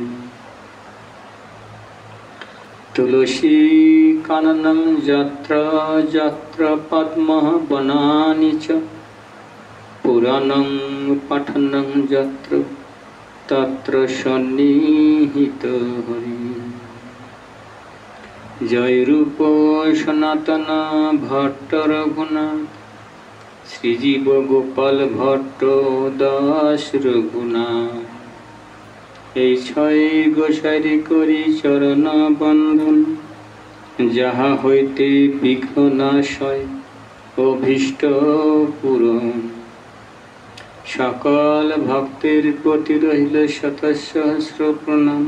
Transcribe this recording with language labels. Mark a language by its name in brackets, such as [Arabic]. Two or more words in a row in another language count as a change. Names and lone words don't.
[Sanskrit] तुलसी काननं यत्र यत्र पद्मः वनानि च पुराणं पठनं यत्र तत्र सन्निहितो हरिः। जय रूप सनातन भट्ट रघुनाथ श्रीजीव गोपाल भट्ट दास रघुनाथ। [Bangla] এই ছয় গোসারি করি চরণ বন্ধন যাহা হইতে বিঘ্ন নাশয় অভীষ্ট পূরণ। সকল ভক্তের প্রতি রহিল শত সহস্র প্রণাম।